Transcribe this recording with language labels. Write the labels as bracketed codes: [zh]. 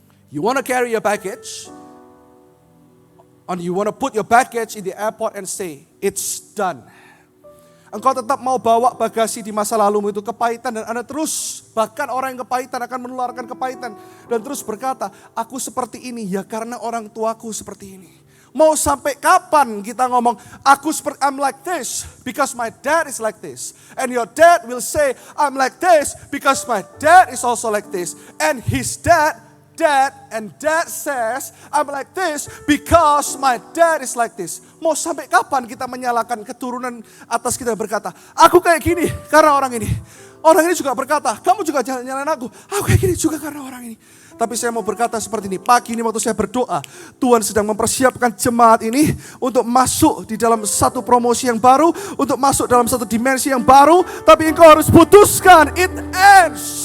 [en] You want to carry your baggage, and you want to put your baggage in the airport and say, it's done. [id] Engkau tetap mau bawa bagasi di masa lalumu itu kepahitan, dan Anda terus, bahkan orang yang kepahitan akan menularkan kepahitan. Dan terus berkata, aku seperti ini ya karena orang tuaku seperti ini. Mau sampai kapan kita ngomong, [en] I'm like this because my dad is like this. And your dad will say, I'm like this because my dad is also like this. And his dad says, I'm like this because my dad is like this. [id] Mau sampai kapan kita menyalahkan keturunan atas kita berkata, aku kayak gini karena orang ini. Orang ini juga berkata, kamu juga jangan nyalain aku kayak gini juga karena orang ini. Tapi saya mau berkata seperti ini, pagi ini waktu saya berdoa, Tuhan sedang mempersiapkan jemaat ini untuk masuk di dalam satu promosi yang baru, untuk masuk dalam satu dimensi yang baru, tapi engkau harus putuskan, [en] it ends.